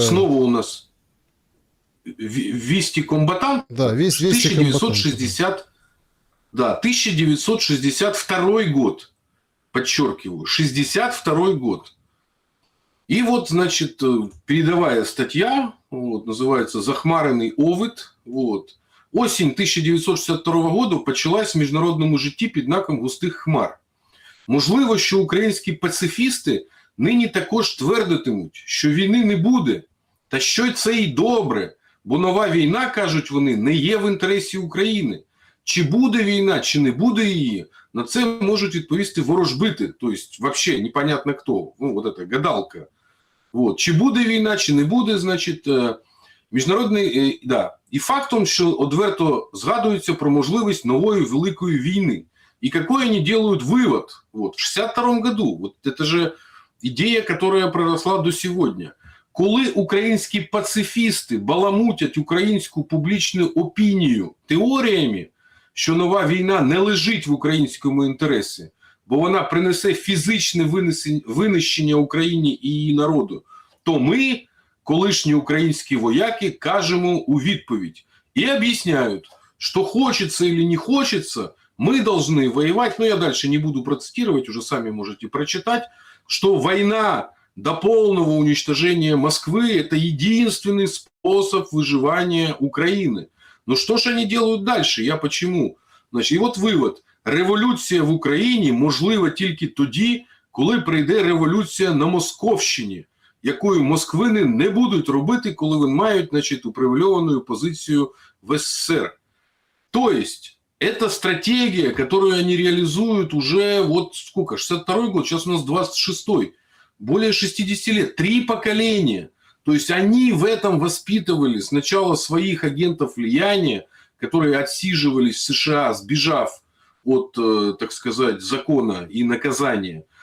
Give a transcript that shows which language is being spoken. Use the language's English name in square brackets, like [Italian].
[Russian] снова у нас Вести комбатант. Да, Вести 1960, да, 1962 год. Подчеркиваю, 62 год. И вот, значит, передовая статья, вот, называется «Захмарений овид». Вот. [Ukrainian] Осінь 1962 року почалась в міжнародному житті під знаком густих хмар. Можливо, що українські пацифісти нині також твердитимуть, що війни не буде, та що це й добре, бо нова війна, кажуть вони, не є в інтересі України. Чи буде війна, чи не буде її, на це можуть відповісти ворожбити, тобто, взагалі, непонятно хто, ну, вот эта гадалка. Вот. Чи буде війна, чи не буде, значить, Міжнародний, да. І фактом, що одверто згадується про можливість нової великої війни. [Russian] И какой они делают вывод? Вот, в 1962 году, вот это же идея, которая проросла до сегодня. [Ukrainian] Коли українські пацифісти баламутять українську публічну опінію теоріями, що нова війна не лежить в українському інтересі, бо вона принесе фізичне винищення Україні і її народу, то ми, [Russian] колишні українські вояки, кажемо у відповідь і об'ясняють, що хочеться или не хочеться, мы должны воевать, но я дальше не буду процитировать, уже сами можете прочитать, что война до полного уничтожения Москвы – это единственный способ выживания Украины. Но что же они делают дальше? [Ukrainian] Я почему? Значить, і от вивод. Революція в Україні можлива тільки тоді, коли прийде революція на Московщині, якою москвини не будуть робити, коли вони мають, значить, упривілейовану позицію в СССР. [Russian] То есть, это стратегия, которую они реализуют уже, вот сколько, 62-й год, сейчас у нас 26-й, более 60 лет, 3 поколения. То есть они в этом воспитывали сначала своих агентов влияния, которые отсиживались в США, сбежав от, так сказать, закона и наказания.